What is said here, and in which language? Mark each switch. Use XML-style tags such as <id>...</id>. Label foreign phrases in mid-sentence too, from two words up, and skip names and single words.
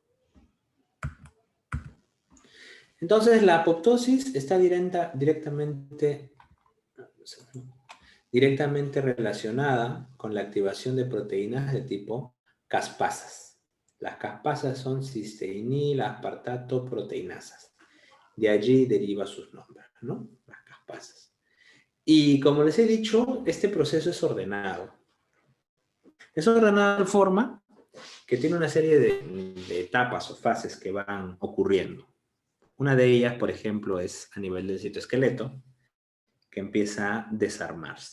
<es>Entonces, la apoptosis está directamente relacionada con la activación de proteínas de tipo caspasas. Las caspasas son cisteínil, aspartato, proteinasas. De allí deriva sus nombres, ¿no? Las caspasas. Y como les he dicho, este proceso es ordenado. Es ordenado de forma que tiene una serie de etapas o fases que van ocurriendo. Una de ellas, por ejemplo, es a nivel del citoesqueleto, que empieza a desarmarse.</es>